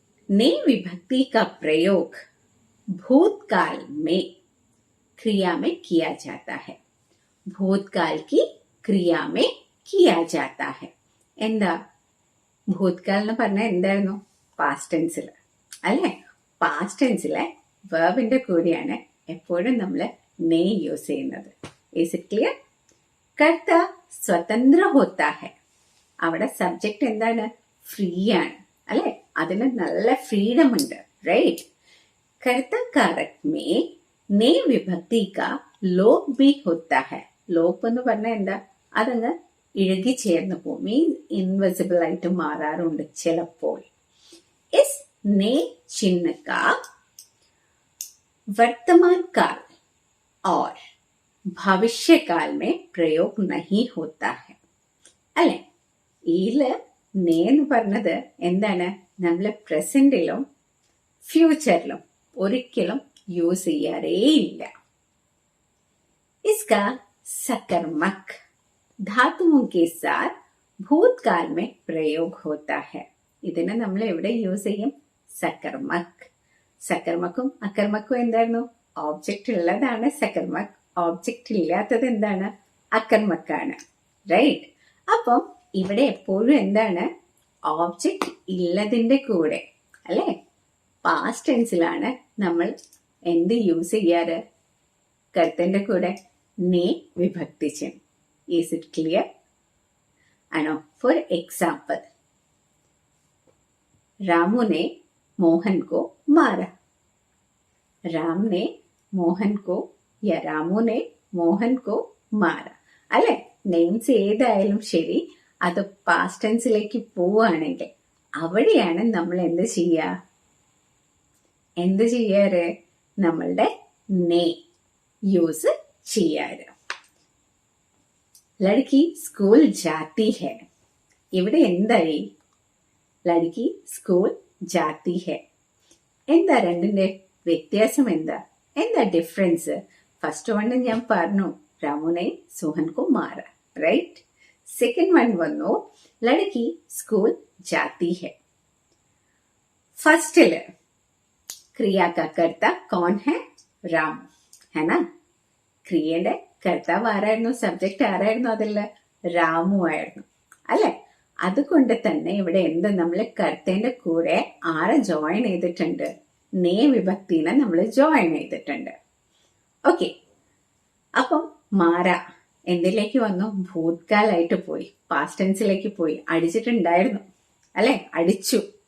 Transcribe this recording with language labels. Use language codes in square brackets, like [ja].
[hi] नए विभक्ति का प्रयोग भूतकाल में क्रिया में किया जाता है. भूतकाल की क्रिया में किया जाता है. [ml] എന്താ ഭൂത്കാൽ എന്ന് പറഞ്ഞാൽ എന്തായിരുന്നു? പാസ്റ്റ് ടെൻസിൽ അല്ലെ? പാസ്റ്റ് ടെൻസിലെ വെർബിന്റെ കൂടെയാണ് എപ്പോഴും നമ്മൾ നേ യൂസ് ചെയ്യുന്നത്. [en] Is it clear? [hi] കർത്ത സ്വതന്ത്ര ഹോത്താ ഹെ. [ml] അവിടെ സബ്ജക്ട് എന്താണ്? ഫ്രീ ആണ് അല്ലെ? അതിന് നല്ല ഫ്രീഡം ഉണ്ട്. റൈറ്റ്? [hi] കർത്താകാരക് മേ നേ വിഭക്തി കാ ലോപ് ഭി ഹോത്താ ഹെ. [ml] ലോപ് എന്ന് പറഞ്ഞാൽ എന്താ? അതങ്ങ് ഇഴുകി ചേർന്ന് പോകും, മീൻസ് ഇൻവിസിബിൾ ആയിട്ട് മാറാറുണ്ട് ചിലപ്പോൾ. [hi] ഇസ് നേ ചിഹ്ന കാ വർത്തമാൻ കാൽ और ഭവിഷ്യകാൽ में प्रयोग नहीं होता है [ml] അല്ലെ? ഇതില് നേ എന്ന് പറഞ്ഞത് എന്താണ്? നമ്മള് പ്രസന്റിലും ഫ്യൂച്ചറിലും ഒരിക്കലും യൂസ് ചെയ്യാറേ ഇല്ല. [hi] इसका सकर्मक धातुओं के साथ भूतकाल में प्रयोग होता है. [ml] ഇതിനെ നമ്മൾ എവിടെ യൂസ് ചെയ്യും? സകർമക്. സകർമക്കും അകർമക്കും എന്തായിരുന്നു? ഓബ്ജക്റ്റ് ഉള്ളതാണ് സകർമക്, ഓബ്ജക്റ്റ് ഇല്ലാത്തത് എന്താണ്? അകർമക്കാണ്. റൈറ്റ്? അപ്പം ഇവിടെ എപ്പോഴും എന്താണ്? ഓബ്ജക്റ്റ് ഇല്ലതിന്റെ കൂടെ അല്ലെ? പാസ്റ്റ് ടെൻസിലാണ് നമ്മൾ എന്ത് യൂസ് ചെയ്യാറ്? കർത്തന്റെ കൂടെ നേ വിഭക്തി ചിഹ്നം. [en] is it clear [ml] ആണോ? [en] for example, [hi] रामू ने मोहन को मारा. राम ने मोहन को या रामू ने मोहन को मारा [ml] അല്ലെ? നെയിംസ് ഏതായാലും ശരി, അത് പാസ്റ്റ് ടെൻസിലേക്ക് പോവുകയാണെങ്കിൽ അവിടെയാണ് നമ്മൾ എന്ത് ചെയ്യാറ്? നമ്മളുടെ നേ യൂസ് ചെയ്യാറ്. [hi] ലഡ്കി സ്കൂൾ ജാത്തി ഹെ. [ml] ഇവിടെ എന്തായി? [hi] ലഡ്കി സ്കൂൾ ജാത്തി ഹെ. [ml] എന്താ രണ്ടിന്റെ വ്യത്യാസം? എന്താ ഡിഫറൻസ്? ഫസ്റ്റ് വൺ ഞാൻ പറഞ്ഞു, [hi] രാമുനെ സുഹൻ കോ മാറ. [ml] റൈറ്റ്? സെക്കൻഡ് വൺ വന്നു, [hi] ലഡ്കി സ്കൂൾ ജാത്തി ഹെ. [ml] ഫസ്റ്റില് ക്രിയ [hi] का कर्ता कौन है? राम है ना? [ml] ക്രിയയുടെ കർത്താവ് ആരായിരുന്നു, സബ്ജക്റ്റ് ആരായിരുന്നു, അതില് രാമു ആയിരുന്നു അല്ലെ. അതുകൊണ്ട് തന്നെ ഇവിടെ എന്ത് നമ്മൾ കർത്തേന്റെ കൂടെ ആരെ ജോയിൻ ചെയ്തിട്ടുണ്ട്, നേ വിഭക്തിനെ നമ്മൾ ജോയിൻ ചെയ്തിട്ടുണ്ട്. ഓക്കെ, അപ്പം മാര എന്തിലേക്ക് വന്നു, ഭൂത്കാലായിട്ട് പോയി, പാസ്റ്റ് ടെൻസിലേക്ക് പോയി, അടിച്ചിട്ടുണ്ടായിരുന്നു അല്ലെ, അടിച്ചു.